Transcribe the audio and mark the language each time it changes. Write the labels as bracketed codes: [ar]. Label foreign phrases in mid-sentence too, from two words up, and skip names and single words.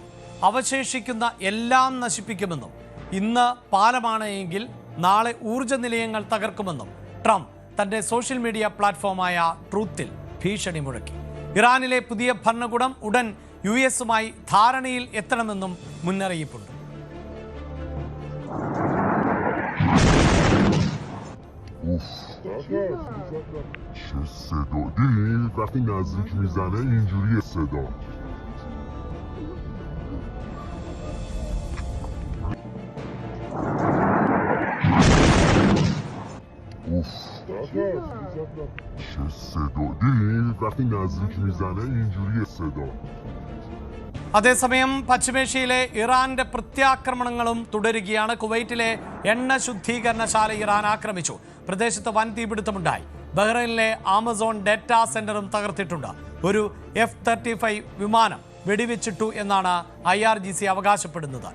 [ml] അവശേഷിക്കുന്ന എല്ലാം നശിപ്പിക്കുമെന്നും ഇന്ന് പാലമാണ് എങ്കിൽ നാളെ ഊർജ്ജ നിലയങ്ങൾ തകർക്കുമെന്നും ട്രംപ് തന്റെ സോഷ്യൽ മീഡിയ പ്ലാറ്റ്ഫോമായ ട്രൂത്തിൽ ഭീഷണി മുഴക്കി. ഇറാനിലെ പുതിയ ഭരണകൂടം ഉടൻ യുഎസുമായി ധാരണയിൽ എത്തണമെന്നും മുന്നറിയിപ്പുണ്ട്. [fa] چه صدا دیدی؟ وقتی نزدیک میزنه اینجوریه صدا. اوف چه صدا دیدی؟ وقتی نزدیک میزنه اینجوریه صدا. [ml] അതേസമയം പശ്ചിമേഷ്യയിലെ ഇറാന്റെ പ്രത്യാക്രമണങ്ങളും തുടരുകയാണ്. കുവൈറ്റിലെ എണ്ണ ശുദ്ധീകരണശാല ഇറാൻ ആക്രമിച്ചു. പ്രദേശത്ത് വൻ തീപിടുത്തമുണ്ടായി. ബഹ്റൈനിലെ ആമസോൺ ഡേറ്റാ സെന്ററും തകർത്തിട്ടുണ്ട്. ഒരു F-35 വിമാനം വെടിവെച്ചിട്ടു എന്നാണ് IRGC അവകാശപ്പെടുന്നത്.